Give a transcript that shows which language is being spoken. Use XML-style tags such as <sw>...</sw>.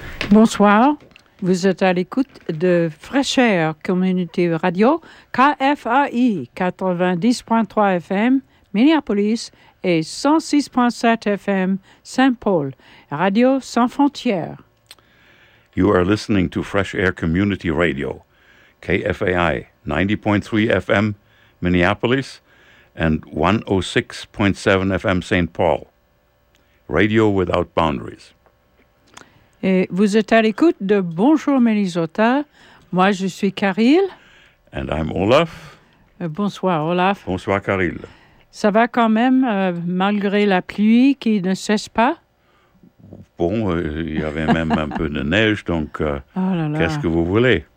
<fr>Bonsoir, vous êtes à l'écoute de Fresh Air Community Radio, KFAI 90.3 FM, Minneapolis et 106.7 FM, Saint-Paul, Radio Sans Frontières.</fr> <en>You are listening to Fresh Air Community Radio, KFAI 90.3 FM, Minneapolis and 106.7 FM, Saint-Paul, Radio Without Boundaries.</en> <fr>Et vous êtes à l'écoute de Bonjour Minnesota. Moi, je suis Caril.</fr> <en>And I'm Olaf.</en> <fr>Bonsoir, Olaf. Bonsoir, Caril. Ça va quand même, malgré la pluie qui ne cesse pas? Bon, il y avait même un peu de neige, donc qu'est-ce que vous voulez?</fr>